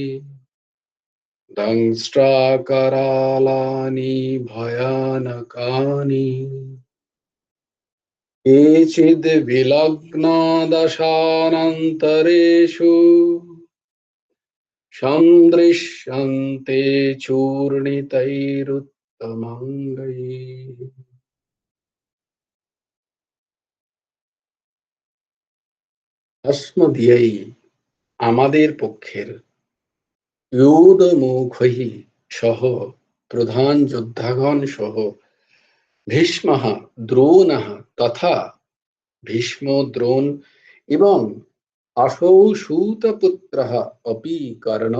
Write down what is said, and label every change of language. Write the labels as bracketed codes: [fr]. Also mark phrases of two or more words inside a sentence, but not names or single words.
[sa] दंष्ट्राकरालानि भयानकानि केचिद् विलग्ना दशानन्तरेषु सन्दृश्यन्ते चूर्णितैरुत्तमाङ्गैः। [bn] अस्मदीयै আমাদের পক্ষের ইউদমুখৈঃ সহ প্রধান যোদ্ধাগণ সহ [sa] ভীষ্মঃ দ্রোণঃ তথা [bn] ভীষ্ম দ্রোণ এবং [sa] আসৌ সূতপুত্রঃ অপি কর্ণৌ।